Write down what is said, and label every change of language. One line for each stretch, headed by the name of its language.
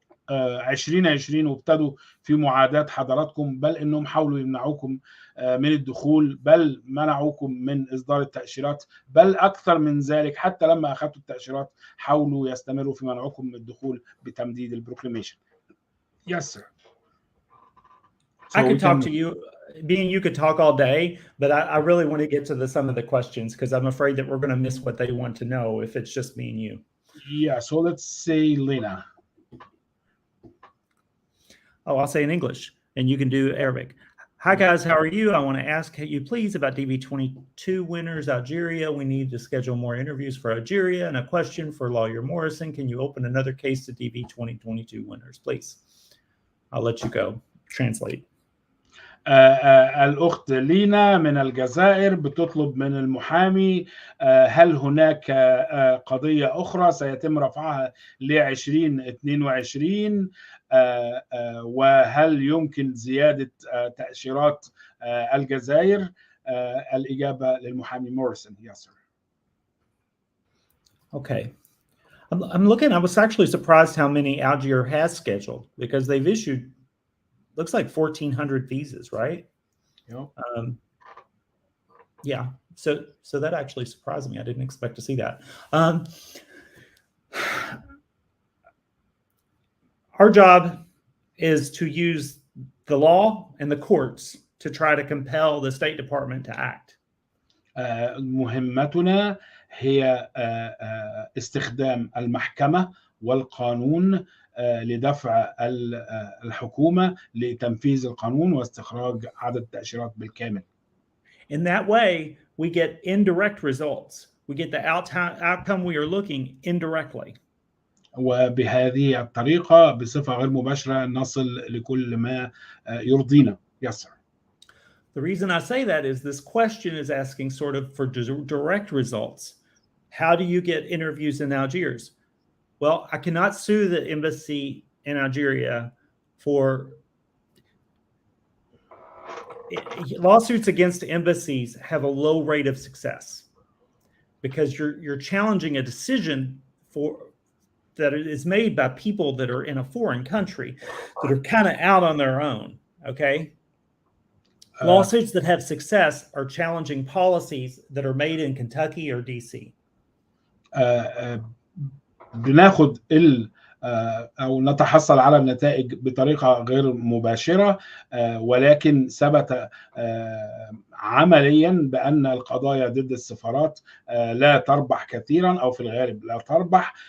Arabic: 2020 وابتدوا في معاداة حضراتكم، بل انهم حاولوا يمنعوكم من الدخول، بل منعوكم من اصدار التأشيرات، بل اكثر من ذلك حتى لما اخذتوا التأشيرات حاولوا يستمروا في منعكم من الدخول بتمديد البروكلاميشن.
English: Yes, sir. So I could talk to you, being you could talk all day, but I really want to get to some of the questions because I'm afraid that we're going to miss what they want to know if it's just me and you. Yeah, so let's say Lena. Oh, I'll say in English, and you can do Arabic. Hi, guys. How are you? I want to ask you, please, about DV-22 winners, Algeria. We need to schedule more interviews for Algeria. And a question for Lawyer Morrison. Can you open another case to DV-2022 winners, please? I'll let you go. Translate.
Arabic: الأخت لينا من الجزائر بتطلب من المحامي هل هناك قضية أخرى سيتم رفعها ل 2022 وهل يمكن زيادة تأشيرات الجزائر الإجابة للمحامي موريسون.
English: Yes, sir. Okay. I'm looking. I was actually surprised how many Algier has scheduled, because they've issued, looks like 1,400 visas, right? Yeah. Yeah. So that actually surprised me. I didn't expect to see that. Our job is to use the law and the courts to try to compel the State Department to act.
Arabic: مهمتنا هي استخدام المحكمة والقانون لدفع الحكومة لتنفيذ القانون واستخراج عدد التأشيرات بالكامل.
English: In that way, we get indirect results. We get the outcome we are looking indirectly.
Arabic: وبهذه الطريقة بصفة غير مباشرة نصل لكل ما يرضينا.
English: Yes, sir. The reason I say that is this question is asking sort of for direct results. How do you get interviews in Algiers? Well, I cannot sue the embassy in Algeria for lawsuits against embassies have a low rate of success, because you're challenging a decision that is made by people that are in a foreign country that are kind of out on their own. Okay. Lawsuits that have success are challenging policies that are made in Kentucky or DC.
Arabic: بناخد أو نتحصل على النتائج بطريقة غير مباشرة، ولكن ثبت عمليا بأن القضايا ضد السفارات لا تربح كثيرا، أو في الغالب لا تربح.